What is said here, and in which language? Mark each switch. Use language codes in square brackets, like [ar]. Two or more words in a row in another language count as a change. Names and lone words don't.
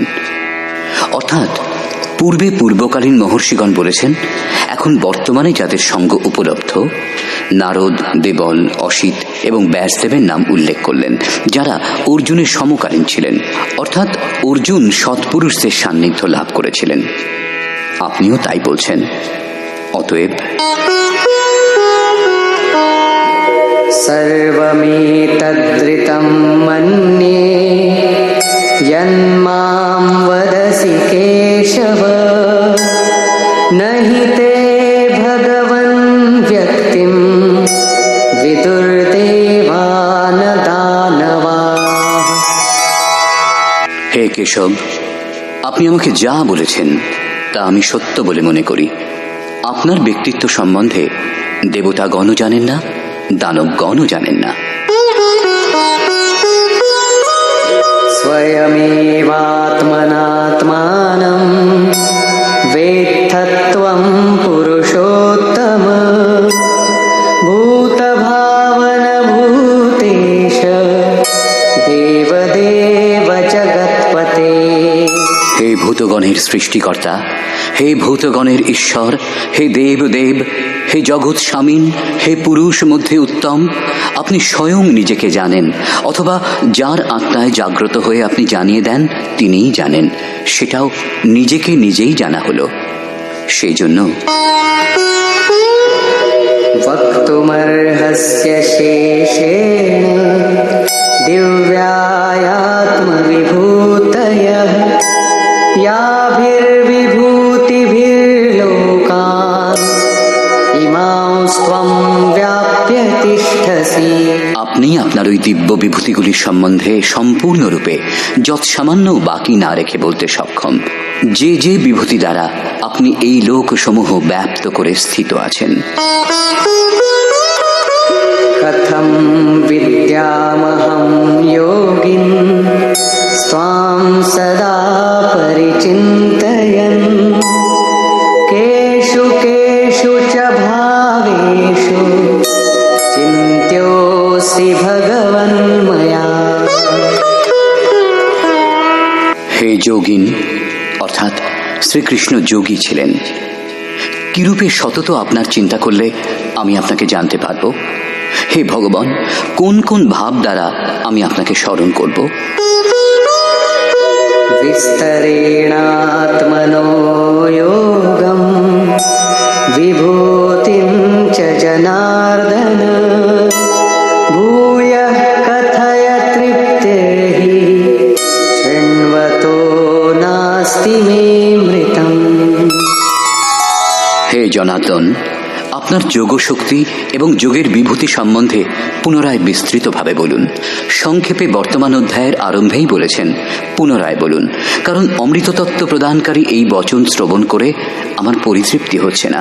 [bn] অর্থাৎ পূর্বে পূর্বকালীন মহর্ষিগণ বলেছেন, এখন বর্তমানে যাদের সঙ্গ উপলব্ধ, নারদ, দেবল, অসিত এবং ব্যাসদেবের নাম উল্লেখ করলেন, যারা অর্জুনের সমকালীন ছিলেন। অর্থাৎ অর্জুন সৎপুরুষদের সান্নিধ্য লাভ করেছিলেন। আপনিও তাই বলছেন। অতএব [sa] सर्वमेतद्रितं मन्ये यन्मां वदसि केशव न हि ते भगवन् व्यक्तिं विदुर्देवान दानवाः। [bn] হে কেশব, আপনি আমাকে যা বলেছেন তা আমি সত্য বলে মনে করি। আপনার ব্যক্তিত্ব সম্বন্ধে দেবতাগণও জানেন না, দানবগণও জানেন না। [sa] स्वयमेवात्मनात्मानं वेत्थत्वं पुरुषोत्तम भूतभावनभूतेश देवदेव जगत्पते। [bn] হে ভূতগণের সৃষ্টিকর্তা, হে ভূতগণের ঈশ্বর, হে দেবদেব, হে জগৎ স্বামীন, হে পুরুষ মধ্যে উত্তম, আপনি স্বয়ং নিজেকে জানেন, অথবা যার আত্মায় জাগ্রত হয়ে আপনি জানিয়ে দেন তিনিই জানেন। সেটাও নিজেকে নিজেই জানা হলো। সেই জন্য [sa] वक्तुमर्हस्य शेषेण दिव्यायात्मविभूतयः याभिर्विभूतिभिर्लोकान् इमांस्त्वं व्याप्य तिष्ठसि। [bn] আপনি আপনার ওই দিব্য বিভূতিগুলির সম্বন্ধে সম্পূর্ণরূপে যৎসামান্য বাকি না রেখে বলতে সক্ষম। যে যে বিভূতি দ্বারা আপনি এই লোকসমূহ ব্যাপ্ত করে স্থিত আছেন। [sa] कथं विद्यामहं योगिन् स्वां सदा परिचिन्तयन् केषु केषु च भावेषु चिन्त्योऽसि भगवन्मया। [bn] হে যোগিন, অর্থাৎ শ্রীকৃষ্ণ যোগী ছিলেন। কিরূপে সতত আপনার চিন্তা করলে আমি আপনাকে জানতে পারব? হে ভগবান, কোন কোন ভাব দ্বারা আমি আপনাকে স্মরণ করব? [sa] विस्तरेणात्मनो योगं विभूतिं च जनार्दन भूयः कथय तृप्तिर्हि शृण्वतो न नास्ति मे मृतम्। [bn] হে জনার্দন, আপনার যোগশক্তি এবং যোগের বিভূতি সম্বন্ধে পুনরায় বিস্তৃতভাবে বলুন। সংক্ষেপে বর্তমান অধ্যায়ের আরম্ভেই বলেছেন, পুনরায় বলুন, কারণ অমৃততত্ত্ব প্রদানকারী এই বচন শ্রবণ করে আমার পরিতৃপ্তি হচ্ছে না।